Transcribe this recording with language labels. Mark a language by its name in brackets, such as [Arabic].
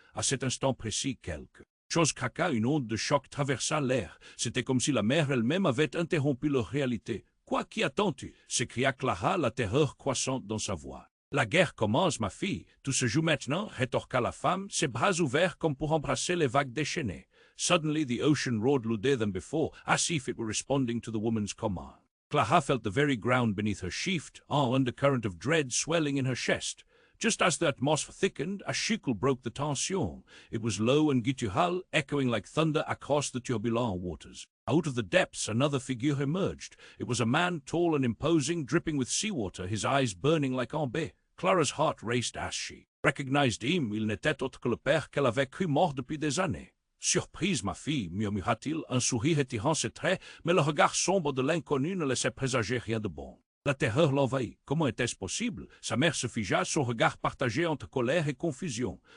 [French] À cet instant précis, quelque chose craqua, une onde de choc traversa l'air. C'était comme si la mer elle-même avait interrompu leur réalité. « Quoi, qu'y attends-tu » s'écria Clara, la terreur croissante dans sa voix. « La guerre commence, ma fille. Tout se joue maintenant, rétorqua la femme, ses bras ouverts comme pour embrasser les vagues déchaînées. [English] Suddenly the ocean roared louder than before, as if it were responding to the woman's command. Clara felt the very ground beneath her shift, an undercurrent of dread swelling in her chest. Just as the atmosphere thickened, a chicle broke the tension. It was low and guttural, echoing like thunder across the turbulent waters. Out of the depths another figure emerged. It was a man, tall and imposing, dripping with seawater, his eyes burning like amber. Clara's heart raced as she recognized him. [French] Il n'était autre que le père qu'elle avait cru mort depuis des années. « Surprise, ma fille » murmura-t-il, un sourire étirant ses traits, mais le regard sombre de l'inconnu ne laissait présager rien de bon. La terreur l'envahit. Comment était-ce possible? Sa mère se figea, son regard partagé entre colère et confusion.